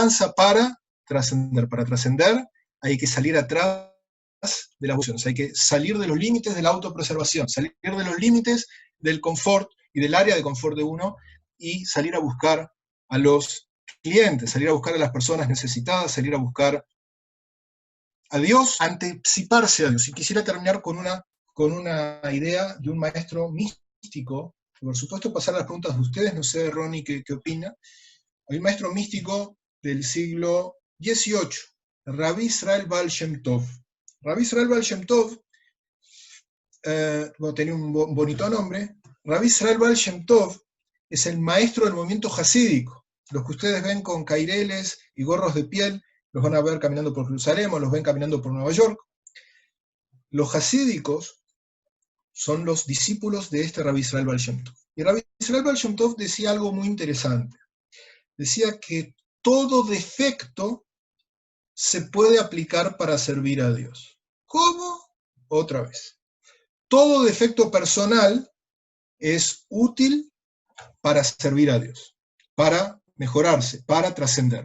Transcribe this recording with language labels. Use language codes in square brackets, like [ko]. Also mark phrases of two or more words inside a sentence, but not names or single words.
[es] Eso no alcanza para trascender. Para trascender hay que salir atrás de las emociones, hay que salir de los límites de la autopreservación, salir de los límites del confort y del área de confort de uno y salir a buscar a los clientes, salir a buscar a las personas necesitadas, salir a buscar a Dios, anticiparse a Dios. Y quisiera terminar con una idea de un maestro místico, por supuesto pasar a las preguntas de ustedes, no sé, Ronnie, ¿qué opina? Hay un maestro místico del siglo XVIII, Rabbi Israel Baal Shem Tov. Rabbi Israel Baal Shem Tov, tenía un bonito nombre. Rabbi Israel Baal Shem Tov es el maestro del movimiento jasídico. Los que ustedes ven con caireles y gorros de piel, los van a ver caminando por Jerusalén o los ven caminando por Nueva York. Los jasídicos son los discípulos de este Rabbi Israel Baal Shem Tov. Y Rabbi Israel Baal Shem Tov decía algo muy interesante. Decía que todo defecto se puede aplicar para servir a Dios. ¿Cómo? Otra vez. Todo defecto personal es útil para servir a Dios, para mejorarse, para trascender.